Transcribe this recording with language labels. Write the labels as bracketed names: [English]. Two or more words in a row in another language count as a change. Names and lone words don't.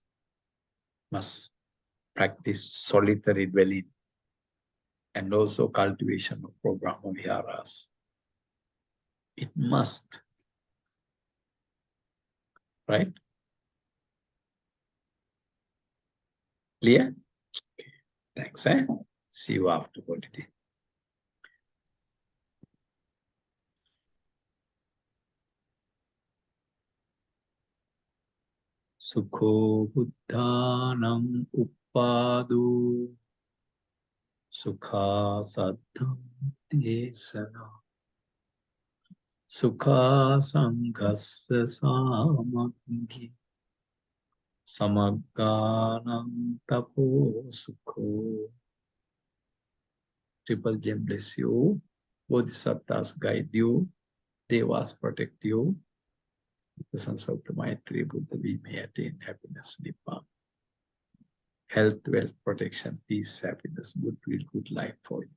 [English] Must practice solitary dwelling and also cultivation of [Pali] Brahma Viharas. [English] It must. Right? Clear? Okay. Thanks. See you after holiday. [Pali] Sukho buddhanam uppadu sukha saddham desana sukha sanghassa samaggi samagganam tapo sukho. [English] Triple Gem bless you. Bodhisattvas guide you. Devas protect you. The sons of the Maitri Buddha, we may attain happiness, Nibbana. Health, wealth, protection, peace, happiness, goodwill, good life for you.